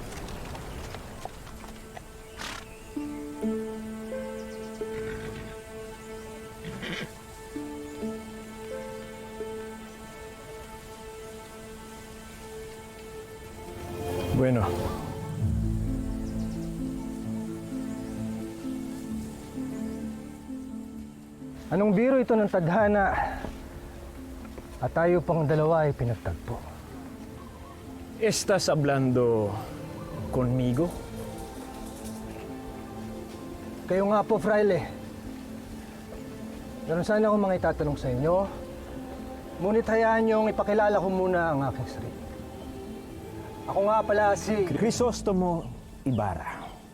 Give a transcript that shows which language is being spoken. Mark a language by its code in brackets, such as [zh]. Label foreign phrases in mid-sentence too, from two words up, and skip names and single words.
[tl] bueno. Anong biro ito ng tadhana at tayo pang dalawa ay pinagtagpo? [es] ¿Estás hablando conmigo? [tl] Kayo nga po, Fraile. Meron sana akong mga itatanong sa inyo. Ngunit hayaan niyong ipakilala ko muna ang aking sarili. Ako nga pala si... Crisostomo Ibarra.